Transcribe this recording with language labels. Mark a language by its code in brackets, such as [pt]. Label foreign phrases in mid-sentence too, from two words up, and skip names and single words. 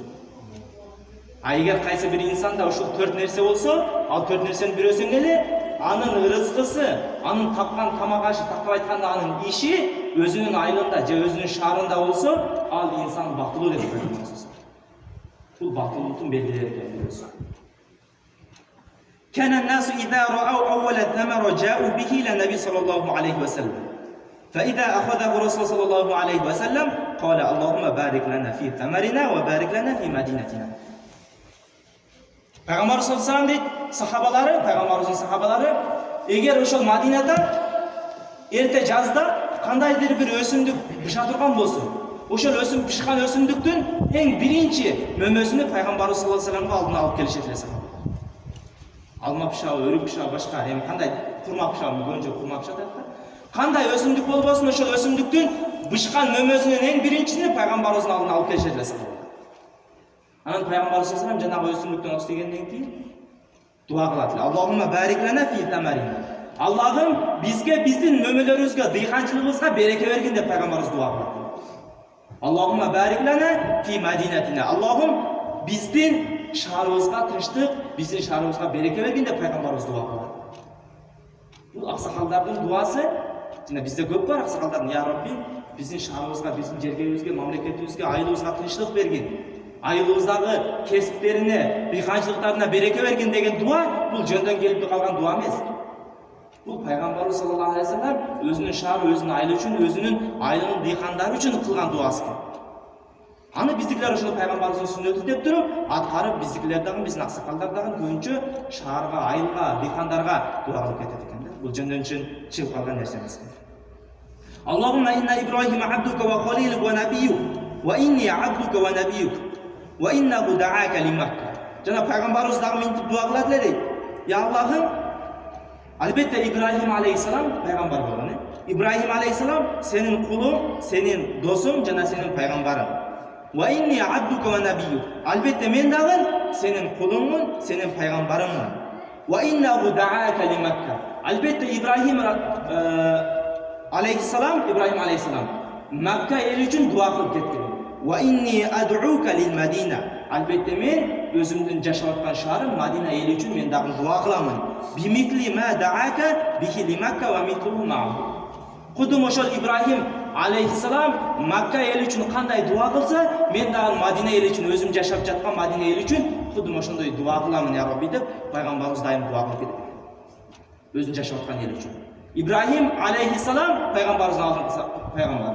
[ky] А эгер кайсы бир инсанда ушул төрт нерсе болсо, ал төрт нерсенин бирөөсүн эле анын рызкысы, анын тапкан тамак ашы, тактап айтканда анын иши өзүнүн айылында же өзүнүн шаарында болсо, ал инсан бактылуу деп айтылат. Бул бактылуулуктун белгилеринин бирөөсү. [ar] كان الناس إذا رأوا أول الثمرة جاءوا به إلى النبي صلى الله عليه وسلم. فإذا أخذه رسول صلى الله عليه وسلم قال اللهم بارك لنا في ثمرنا وبارك لنا في مدينتنا. [ky] Пайгамбар [ar] صلى الله عليه [ky] дейт, сахабалары, пайгамбарыбыздын сахабалары, эгер ошол Мадинада эрте жазда кандайдыр бир өсүмдүк быша турган болсо, ошол өсүм пишкан өсүмдүктүн эң биринчи мөмөсүнү пайгамбарыбыз [ar] صلى الله عليه وسلم [ky] алдына алып келишет эле сахабалар. Алма пышабы, өрүк пышабы, башка эми кандай курма пышабы, көбүнчө курма пышабы дейт да. Кандай өсүмдүк болбосун, ошол өсүмдүктүн бышкан мөмөсүнүн эң биринчисини пайгамбарыбыздын алдына алып келишет эле сахабалар. Анан пайгамбарыбыз [ar] صلى الله عليه وسلم [ky] жанагы өсүмдүктөн остегенден кийин дуа кылат эле. [ar] اللهم بارك لنا في ثمرنا. [ky] Аллахым бизге биздин мөмөлөрүбүзгө, дыйканчылыгыбызга береке бергин деп пайгамбарыбыз дуа кылат. [ar] اللهم بارك لنا في مدينتنا. [ky] Аллахым биздин шаарыбызга тынчтык, биздин шаарыбызга береке бергин деп пайгамбарыбыз дуа кылат. Бул аксакалдардын дуасы. Жана бизде көп бар аксакалдардын, [ar] يا رب, [ky] биздин шаарыбызга, биздин жергебизге, мамлекетибизге, айылыбызга тынчтык бергин. Айылыбыздагы кесиптерине, дыйканчылыктарына береке бергин деген дуа бул жөндөн келип калган дуа эмес. Бул пайгамбарыбыз [ar] صلى الله عليه وسلم [ky] өзүнүн шаары, өзүнүн айылы үчүн, өзүнүн айылынын дыйкандары үчүн кылган дуасы. Аны биздикилер ошол пайгамбарыбыздын сүннөтү деп туруп, аткарып биздикилер дагы, биздин аксакалдар дагы көбүнчө шаарга, айылга, дыйкандарга дуа кылып кетет экен да. Бул жөндөн чыгып калган нерсе эмес. [ar] اللهم إن إبراهيم عبدك وخليلك ونبيك وإني عبدك ونبيك وإنه دعاك لمكة. [ky] Жана пайгамбарыбыз дагы минтип дуа кылат эле дейт. Я Аллахым, албетте Ибрахим алейхиссалам пайгамбар болгон. Ибрахим алейхиссалам сенин кулуң, сенин досуң жана сенин пайгамбарың. [ar] وإني عبدك ونبيك. [ky] Албетте мен дагы сенин кулуңмун, сенин пайгамбарыңмын. [ar] وإنه دعاك لمكة. [ky] Албетте Ибрахим алейхиссалам Макка эл үчүн дуа кылып кеткен. [ar] وإني أدعوك للمدينة. [ky] Албетте мен өзүмдүн жашап аткан шаарым Мадина эл үчүн мен дагы дуа кыламын. [ar] بمثل ما دعاك به لمكة ومثله معه. [ky] Кудум ошол Ибрахим алейхиссалам Макка эл үчүн кандай дуа кылса, мен дагы Мадина эл үчүн, өзүм жашап жаткан Мадина эл үчүн кудум ошондой дуа кыламын, [ar] يا رب [ky] деп пайгамбарыбыз дайым дуа кылып кетет. Өзүн жашап аткан эл үчүн. Ибрахим алейхиссалам пайгамбарыбыздын алдыңкы пайгамбар.